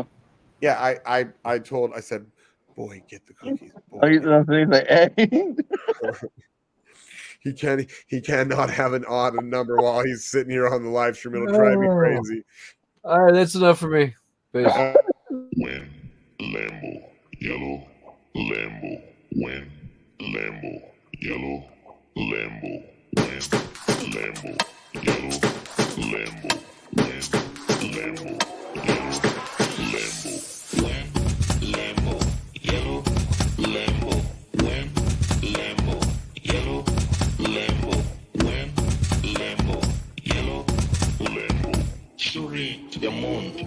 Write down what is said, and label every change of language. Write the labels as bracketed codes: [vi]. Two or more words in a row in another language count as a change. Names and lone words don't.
[en] Yeah, I said, boy, get the cookies. Boy. He cannot have an odd number while he's sitting here on the live stream. It'll drive me crazy. All right, that's enough for me. Win, Lambo, yellow, Lambo, win, Lambo, yellow, Lambo, win, Lambo, yellow, Lambo, win, Lambo, yellow, Lambo, win, Lambo, yellow, Lambo, win, Lambo, yellow, Lambo, win, Lambo, yellow, Lambo, shooting to the moon.